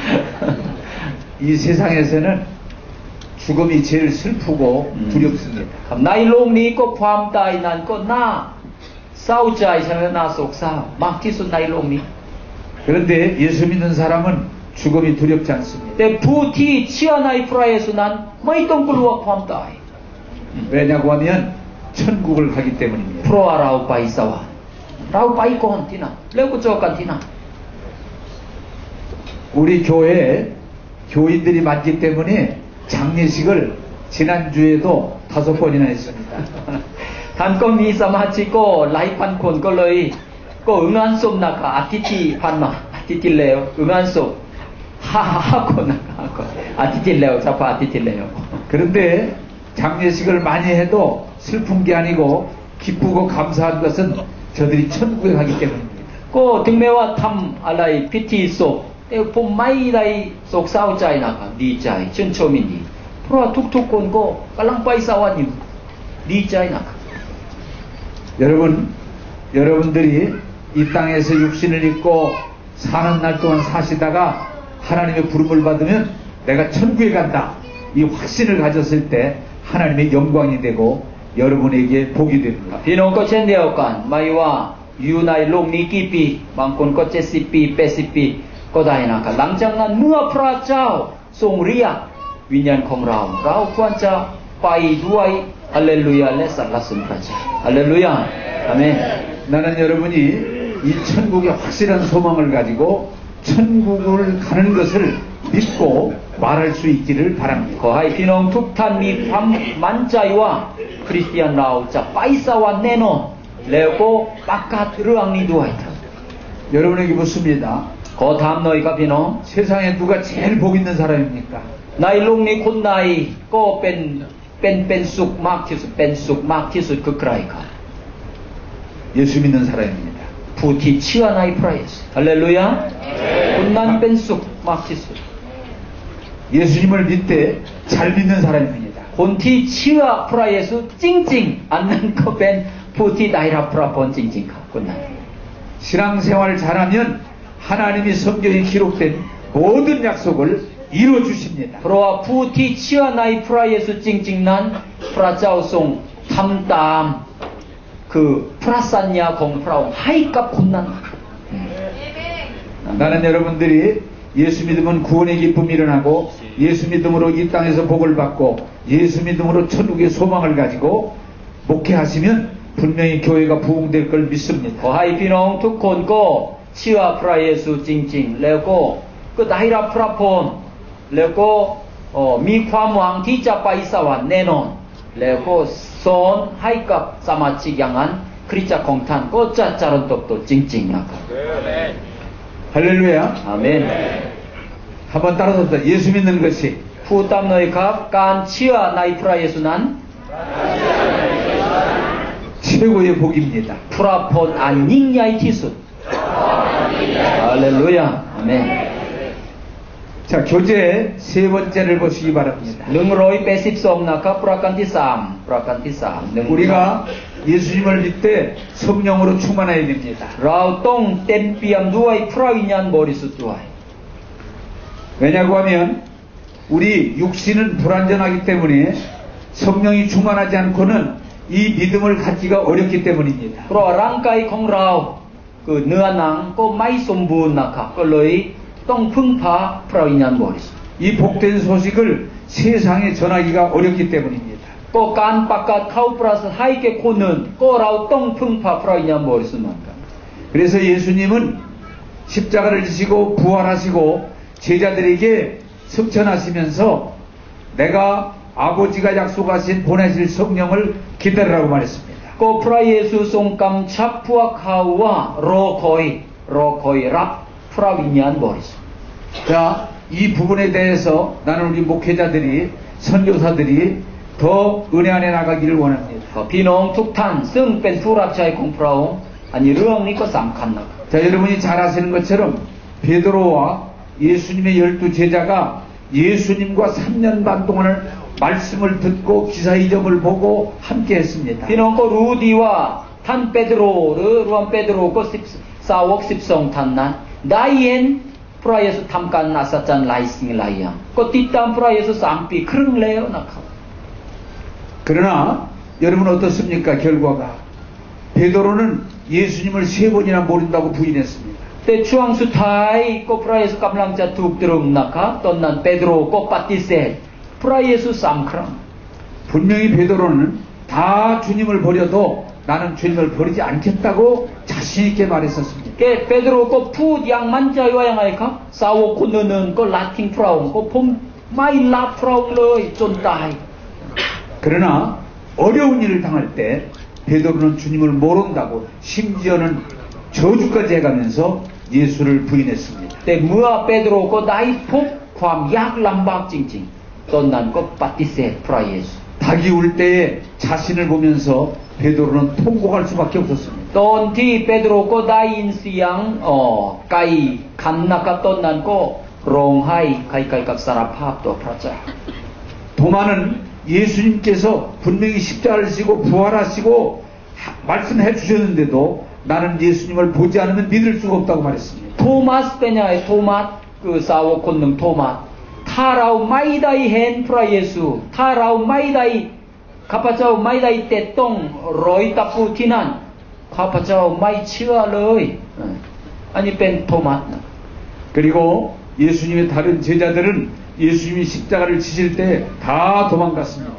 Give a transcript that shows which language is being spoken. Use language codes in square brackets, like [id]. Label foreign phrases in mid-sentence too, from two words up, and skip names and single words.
[ko] 이 세상에서는 죽음이 제일 슬프고 두렵습니다. [th] ครับในโลกนี้ก็ความตายนั้นก็น่าเศร้าใจใช่ไหมน่าโศกเศร้ามากที่สุดในโลกนี้ [ko] 그런데 예수 믿는 사람은 죽음이 두렵지 않습니다. [th] แต่ผู้ที่เชื่อในพระเยซูนั้นไม่ต้องกลัวความตาย [ko] 왜냐고 하면 천국을 가기 때문입니다. [th] เพราะเราไปสวรรค์เราไปก่อนที่นั่นแล้วก็เจอกันที่นั่น [ko] 우리 교회 교인들이 많기 때문에 장례식을 지난주에도 5번이나 했습니다. [th] ท่านก็มีสมาชิกก็หลายพันคนก็เลยก็งานศพนะคะอาทิตย์ที่ผ่านมาอาทิตย์ที่แล้วงานศพ5คนนะคะอาทิตย์ที่แล้วเฉพาะอาทิตย์ที่แล้ว [ko] 그런데 장례식을 많이 해도 슬픈 게 아니고 기쁘고 감사한 것은 저들이 천국에 가기 때문입니다. [th] ก็ถึงแม้ว่าทำอะไรพิธีศพแต่ผมไม่ได้โศกเศร้าใจนะคะดีใจชื่นชมยินดีเพราะทุกๆคนก็กำลังไปสวรรค์อยู่ดีใจนะคะ [ko] 여러분들이 이 땅에서 육신을 입고 사는 날 동안 사시다가 하나님의 부름을 받으면 내가 천국에 간다. 이 확신을 가졌을 때 하나님의 영광이 되고 여러분에게 복이 됩니다. [th] พี่น้องก็เช่นเดียวกันไม่ว่าอยู่ในโลกนี้กี่ปีบางคนก็70 ปี80 ปีก็ได้นะครับหลังจากนั้นเมื่อพระเจ้าทรงเรียกวิญญาณของเราควรจะไปด้วยฮาเลลูยาและสรรเสริญพระเจ้าฮาเลลูยาอาเมน [ko] 나는 여러분이 이 천국의 확실한 소망을 가지고 천국을 가는 것을 믿고 말할 수 있기를 [th] ข [ko] 바랍니다. [th] อให้พี่น้องทุกท่านมีความมั่นใจว่าคริสเตียนเราจะไปสวรรค์แน่นอนแล้วก็ประกาศเรื่องนี้ด้วย [ko] 여러분에게 묻습니다. [th] ขอถามหน่อยครับพี่น้อง [ko] 세상에 누가 제일 복 있는 사람입니까? [th] ในโลกนี้คนใดก็เป็นสุขมากที่สุดเป็นสุขมากที่สุดคือใครครับ [ko] 예수 믿는 사람입니다. [th] ผู้ที่เชื่อในพระเยซูฮาเลลูยาคนนั้นเป็นสุขมากที่สุด [ko] 예수님을 믿되 잘 믿는 사람입니다. [th] คนที่เชื่อพระเยซูจริงๆอันนั้นก็เป็นผู้ที่ได้รับพระพรจริงๆครับคนนั้น [ko] 신앙생활 잘하면 하나님이 성경에 기록된 모든 약속을 이루어 주십니다. [th] เพราะว่าผู้ที่เชื่อในพระเยซูจริงๆนั้นพระเจ้าทรงทำตามคือพระสัญญาของพระองค์ให้กับคนนั้น [ko] 나는 여러분들이 예수 믿으면 구원의 기쁨이 일어나고 예수 믿음으로 이 땅에서 복을 받고 예수 믿음으로 천국의 소망을 가지고 목회하시면 분명히 교회가 부흥될 걸 믿습니다. [th] ขอให้พี่น้องทุกคนก็เชื่อพระเยซูจริงๆแล้วก็ได้รับพระพรแล้วก็มีความหวังที่จะไปสวรรค์แน่นอนแล้วก็สอนให้กับสมาชิกอย่างนั้นคริสตจักรของท่านก็จะเจริญเติบโตจริงๆนะครับ [ko] 할렐루야. [th] อาเมน [ko] 한번 따라서 예수 믿는 것이 [th] พูดตามหน่อยครับการเชื่อในพระเยซูนั้น [ko] 최고의 복입니다. [th] พระพรอันยิ่งใหญ่ที่สุดฮาเลลูยาอาเมน [ko] 자, 교재 세 번째를 보시기 바랍니다. [th] 182 นะครับประการที่3 [ko] 우리가 예수님을 믿되 성령으로 충만해야 됩니다. [th] เราต้องเต็มเปี่ยมด้วยพระวิญญาณบริสุทธิ์ด้วย [ko] 왜냐고 하면 우리 육신은 불완전하기 때문에 성령이 충만하지 않고는 이 믿음을 갖기가 어렵기 때문입니다. [th] เพราะร่างกายของเราคือเนื้อหนังก็ไม่สมบูรณ์นะครับก็เลยต้องพึ่งพาพระวิญญาณบริสุทธิ์ [ko] 이 복된 소식을 세상에 전하기가 어렵기 때문입니다. [th] ก็การประกาศเข้าประเสริฐให้แก่คนอื่นก็เราต้องพึ่งพาพระวิญญาณบริสุทธิ์เหมือนกัน [ko] 그래서 예수님은 십자가를 지시고 부활하시고 제자들에게 승천하시면서 내가 아버지가 약속하신 보내실 성령을 기다리라고 말했습니다. [th] ก็พระเยซูทรงกำชับพวกเขาว่ารอคอยรับพระวิญญาณบริสุทธิ์ [ko] 자, 이 부분에 대해서 나는 우리 목회자들이 선교사들이 더 은혜 안에 나가기를 원합니다. [th] พี่น้องทุกท่านซึ่งเป็นผู้รับใช้ของพระองค์อันนี้เรื่องนี้ก็สำคัญนะครับ [ko] 자, 여러분이 잘 아시는 것처럼 베드로와 예수님의 12 제자가 예수님과 3년 반 동안을 말씀을 듣고 기사 이적을 보고 함께 했습니다. [th] พี่น้องก็รู้ดีว่าท่านเปโตรหรือรวมเปโตรก็สาวก12ท่านนั้นได้เห็นพระเยซูทำการอัศจรรย์หลายสิ่งหลายอย่างก็ติดตามพระเยซู3 ปีครึ่งแล้วนะครับ [ko] 그러나 여러분 어떻습니까? 결과가 베드로는 예수님을 3번이나 모른다고 부인했습니다. [th] แต่ช่วงสุดท้ายก็พระเยซูกำลังจะถูกตรึงนะครับตอนนั้นเปโตรก็ปฏิเสธพระเยซู3 ครั้ง [ko] 분명히 베드로는 다 주님을 버려도 나는 주님을 버리지 않겠다고 자신 있게 말했었습니다. [th] เปโตรก็พูดอย่างมั่นใจว่ายังไงครับสาวกคนอื่นๆก็ละทิ้งพระองค์ก็ผมไม่รับพระองค์เลยจนตาย [ko] 그러나 어려운 일을 당할 때 베드로는 주님을 모른다고 심지어는 저주까지 해가면서 예수를 부인했습니다. [th] แต่เมื่อเปโตรก็ได้พบความยากลำบากจริงๆตอนนั้นก็ปฏิเสธพระเยซู [ko] 닭이 울 때에 자신을 보면서 베드로는 통곡할 수밖에 없었습니다. [th] ตอนที่เปโตรก็ได้ยินเสียงไก่ขันนะครับตอนนั้นก็ร้องไห้ใครๆกับสารภาพต่อพระเจ้า [ko] 도마는 예수님께서 분명히 십자가를 지고 부활하시고 말씀해 주셨는데도 나는 예수님을 보지 않으면 믿을 수가 없다고 말했습니다. [th] โทมัสเป็นยังไงโทมัสคือสาวกคนหนึ่งโทรมาถ้าเราไม่ได้เห็นพระเยซูถ้าเราไม่ได้ข้าพเจ้าไม่ได้เตะต้องรอยตะปูที่นั่นข้าพเจ้าไม่เชื่อเลยอันนี้เป็นโทมัสนะ [ko] 그리고 예수님의 다른 제자들은 예수님이 십자가를 지실 때 다 도망갔습니다.